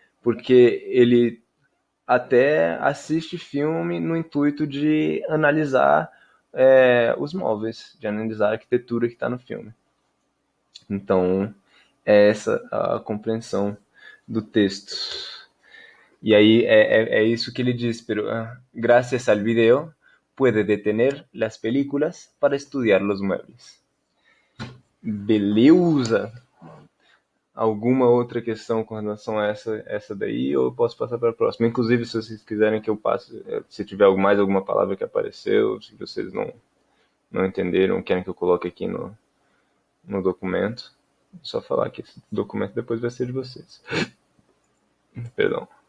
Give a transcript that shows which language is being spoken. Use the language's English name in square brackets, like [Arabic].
[Portuguese] Porque ele até assiste filme no intuito de analisar os móveis, de analisar a arquitetura que está no filme. Então, é essa a compreensão do texto. [Spanish] Y ahí eso que [Portuguese] ele diz, [Spanish] pero gracias al video puede detener las películas para estudiar los muebles. [Portuguese] Beleza! Alguma outra questão com relação a essa daí, ou eu posso passar para a próxima? Inclusive, se vocês quiserem que eu passe, se tiver mais alguma palavra que apareceu, se vocês não entenderam, querem que eu coloque aqui no documento, é só falar que esse documento depois vai ser de vocês. Perdão.